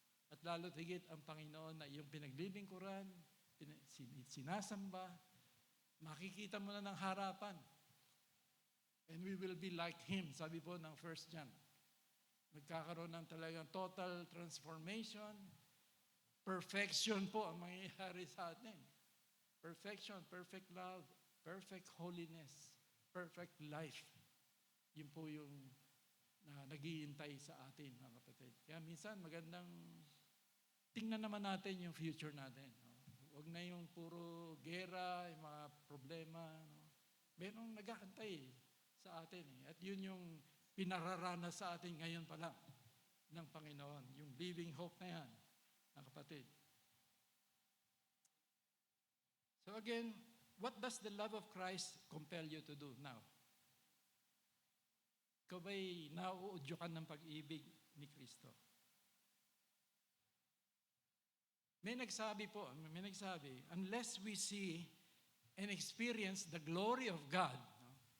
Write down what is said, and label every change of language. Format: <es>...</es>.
<tl>At lalo't higit ang Panginoon na iyong pinaglilingkuran, sinasamba, makikita mo na ng harapan.</tl> <en>And we will be like Him,</en> <tl>sabi po ng</tl> <en>1 John.</en> <tl>Magkakaroon ng talagang</tl> <en>total transformation.</en> <tl>Perfection po ang mangyayari sa atin.</tl> <en>Perfection, perfect love, perfect holiness, perfect life.</en> <tl>Yun po yung naghihintay sa atin, mga kapatid. Kaya minsan magandang tingnan naman natin yung future natin. No? Huwag na yung puro gera, yung mga problema. No? Merong nag-aantay sa atin. At yun yung pinararanas sa atin ngayon pa lang ng Panginoon. Yung living hope na yan, mga kapatid.</tl> <en>So again, what does the love of Christ compel you to do now?</en> <tl>Ikaw ba'y nauudyokan ng pag-ibig ni Kristo? May nagsabi,</tl> <en>unless we see and experience the glory of God, no?</en>